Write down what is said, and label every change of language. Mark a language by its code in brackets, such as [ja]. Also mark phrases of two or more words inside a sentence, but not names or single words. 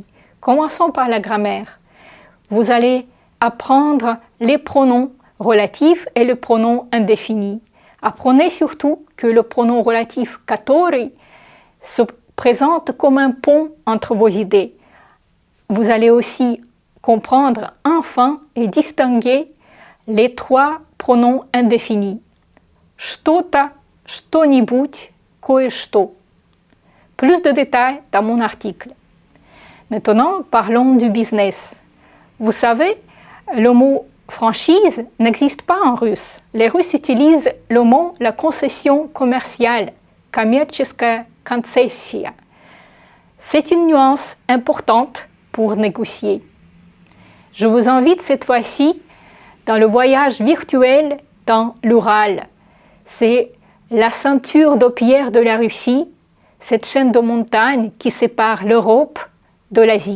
[fr] Commençons par la grammaire. Vous allez apprendre les pronoms relatifs et le pronom indéfini. Apprenez surtout que le pronom relatif который se présente comme un pont entre vos idées. Vous allez aussi comprendre enfin et distinguer les 3 pronoms indéfinis. [ru] Что-то, что-нибудь, кое-что. [fr] Plus de détails dans mon article. Maintenant, parlons du business. Vous savez, le mot franchise n'existe pas en russe. Les Russes utilisent le mot la concession commerciale, [ru] коммерческая концессия. [fr] C'est une nuance importante pour négocier. Je vous invite cette fois-ci dans le voyage virtuel dans l'Ural. C'est la ceinture de pierre de la Russie, cette chaîne de montagnes qui sépare l'Europe de l'Asie.